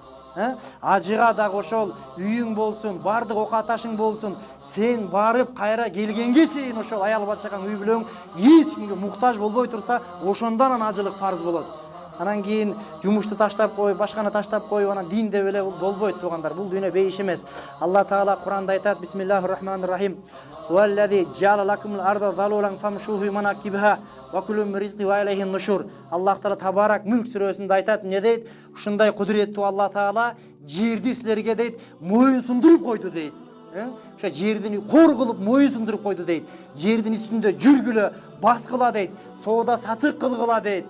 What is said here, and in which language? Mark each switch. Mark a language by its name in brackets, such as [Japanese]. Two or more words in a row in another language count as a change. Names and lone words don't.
[Kyrgyz] Ажыга дагы ошол үйүң болсун, бардык окаташың болсун, сен барып кайра келгенге чейин ошол аял бачакаң, үй бүлөң эч кимге муктаж болбой турса, ошондон анан ажылык парыз болот. Анан кийин жумушту таштап коюп, башканы таштап коюп, анан дин деп эле болбойт туугандар. Бул дүйнө бейиш эмес. Алла Таала Куранда айтат: [Arabic] بسم الله الرحمن الرحيم. والذي جعل لكم الأرض ذلولا فامشوا في مناكبها وكلوا من رزقه وإليه النشور. [Kyrgyz] Аллах Таала Табарак Мүлк сүрөсүндө айтат, эмне дейт? Ушундай кудуреттүү Алла Таала жерди силерге дейт, моюн сундуруп койду дейт. Ошо жердин кор кылып моюн сундуруп койду дейт. Жердин үстүндө жүргүлө, баскыла дейт. Соода сатык кылгыла дейт.